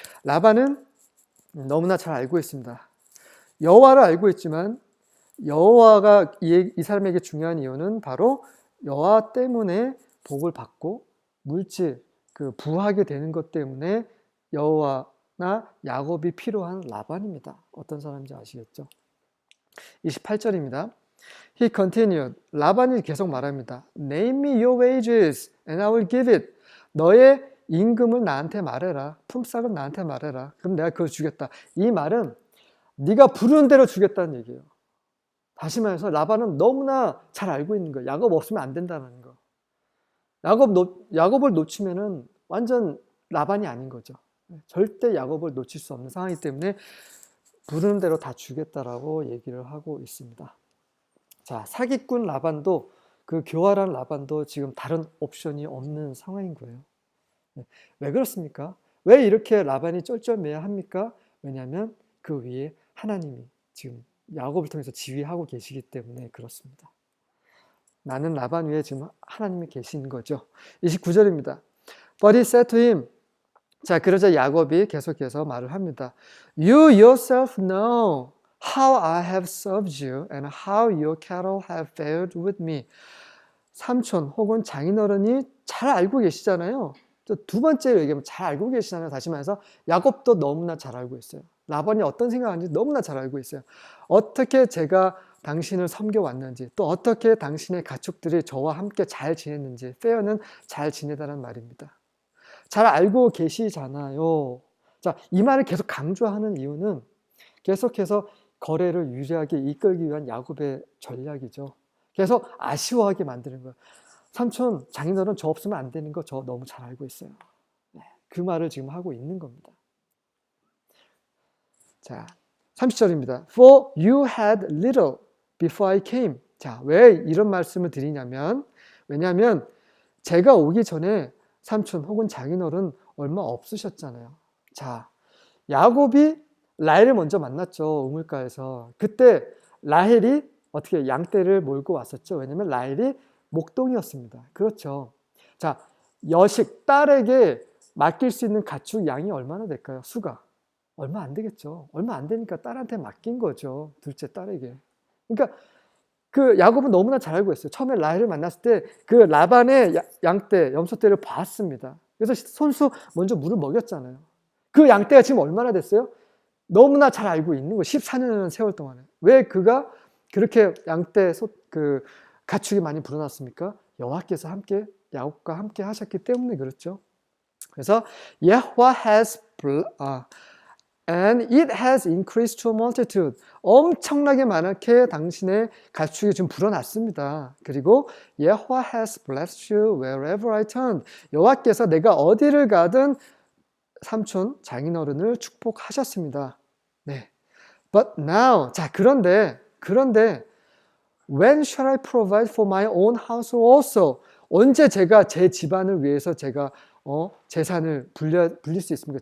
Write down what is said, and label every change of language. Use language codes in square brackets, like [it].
[ko] 라반은 너무나 잘 알고 있습니다. 여호와를 알고 있지만 여호와가 이 사람에게 중요한 이유는 바로 여호와 때문에 복을 받고 물질, 그 부하게 되는 것 때문에 여호와나 야곱이 필요한 라반입니다. 어떤 사람인지 아시겠죠? 28절입니다. [en] He continued. [ko] 라반이 계속 말합니다. [en] Name me your wages and I will give it. [ko] 너의 임금을 나한테 말해라. 품삯은 나한테 말해라. 그럼 내가 그걸 주겠다. 이 말은 네가 부르는 대로 주겠다는 얘기예요. 다시 말해서 라반은 너무나 잘 알고 있는 거예요. 야곱 없으면 안 된다는 거. 야곱을 놓치면은 완전 라반이 아닌 거죠. 절대 야곱을 놓칠 수 없는 상황이기 때문에 부르는 대로 다 주겠다라고 얘기를 하고 있습니다. 자, 사기꾼 라반도, 그 교활한 라반도 지금 다른 옵션이 없는 상황인 거예요. 왜 그렇습니까? 왜 이렇게 라반이 쩔쩔매야합니까? 왜냐하면 그 위에 하나님이 지금 야곱을 통해서 지휘하고 계시기 때문에 그렇습니다. 나는 라반 위에 지금 하나님이 계신 거죠. 29절입니다. [en] But he said to him. [ko] 자, 그러자 야곱이 계속해서 말을 합니다. [en] You yourself know how I have served you and how your cattle have fared with me. [ko] 삼촌 혹은 장인어른이 잘 알고 계시잖아요. 두 번째로 얘기하면 잘 알고 계시잖아요. 다시 말해서 야곱도 너무나 잘 알고 있어요. 라반이 어떤 생각하는지 너무나 잘 알고 있어요. 어떻게 제가 당신을 섬겨왔는지, 또 어떻게 당신의 가축들이 저와 함께 잘 지냈는지, 페어는 잘 지내다는 말입니다. 잘 알고 계시잖아요. 자, 이 말을 계속 강조하는 이유는 계속해서 거래를 유리하게 이끌기 위한 야곱의 전략이죠. 계속 아쉬워하게 만드는 거예요. 삼촌, 장인어른 저 없으면 안 되는 거 저 너무 잘 알고 있어요. 그 말을 지금 하고 있는 겁니다. 자, 30절입니다. [en] For you had little before I came. [ko] 자, 왜 이런 말씀을 드리냐면, 왜냐하면 제가 오기 전에 삼촌 혹은 장인어른 얼마 없으셨잖아요. 자, 야곱이 라헬을 먼저 만났죠. 우물가에서. 그때 라헬이 어떻게 양떼를 몰고 왔었죠. 왜냐하면 라헬이 목동이었습니다. 그렇죠. 자, 여식, 딸에게 맡길 수 있는 가축 양이 얼마나 될까요? 수가. 얼마 안 되겠죠. 얼마 안 되니까 딸한테 맡긴 거죠. 둘째 딸에게. 그러니까 그 야곱은 너무나 잘 알고 있어요. 처음에 라헬을 만났을 때 그 라반의 양떼, 염소떼를 봤습니다. 그래서 손수 먼저 물을 먹였잖아요. 그 양떼가 지금 얼마나 됐어요? 너무나 잘 알고 있는 거예요. 14년이라는 세월 동안에. 왜 그가 그렇게 양떼, 그 가축이 많이 불어났습니까? 여호와께서 함께, 야곱과 함께 하셨기 때문에 그렇죠. 그래서 [en] Yahweh has and it has increased to a multitude. [ko] 엄청나게 많게 당신의 가축이 지금 불어났습니다. 그리고 [en] Yahweh has blessed you wherever I turn. [ko] 여호와께서 내가 어디를 가든 삼촌, 장인어른을 축복하셨습니다. 네. [en] But now, [ko] 자, 그런데 [en] when shall I provide for my own house also? [ko] 언제 제가 제 집안을 위해서 제가 재산을 불릴 수 있습니까?